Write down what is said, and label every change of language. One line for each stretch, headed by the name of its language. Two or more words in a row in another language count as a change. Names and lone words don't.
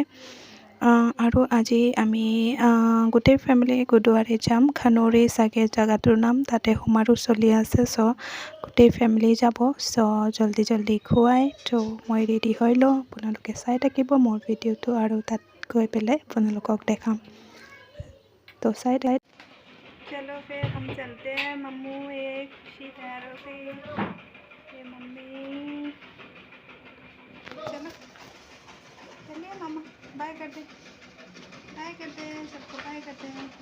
Assamese: আৰু আজি আমি গোটেই ফেমিলি গুৰুদ্বাৰে যাম। খানৌৰি চাগে জেগাটোৰ নাম, তাতে সমাৰোহ চলি আছে। চ' গোটেই ফেমিলি যাব। চ' জল্দি খুৱাই ত' মই ৰেডি হৈ লওঁ। আপোনালোকে চাই থাকিব মোৰ ভিডিঅ'টো আৰু তাত গৈ পেলাই আপোনালোকক দেখাম।
Hindi: तो साइड चलो फिर हम चलते हैं। मम्मू एक खुशी तैयार हो गई। ये मम्मी चलो चलिए मामा बाय करते सबको बाय करते हैं।